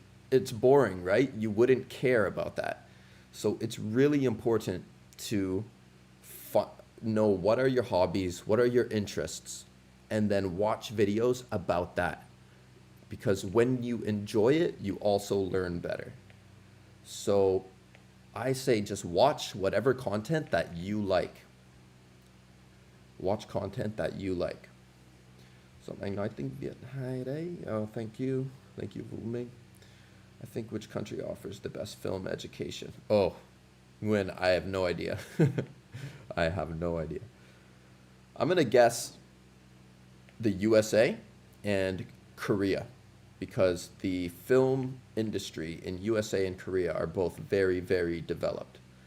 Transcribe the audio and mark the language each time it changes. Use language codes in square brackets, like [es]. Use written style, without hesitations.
[en] It's boring, right? You wouldn't care about that. So it's really important to know what are your hobbies, what are your interests, and then watch videos about that. Because when you enjoy it, you also learn better. So I say just watch whatever content that you like. Watch content that you like. [vi] So anh nói tiếng Việt hay đấy. [en] Oh, thank you. Thank you, Vũ Minh. I think which country offers the best film education? Oh, Nguyen, I have no idea. I have no idea. I'm going to guess the USA and Korea, because the film industry in USA and Korea are both very, very developed.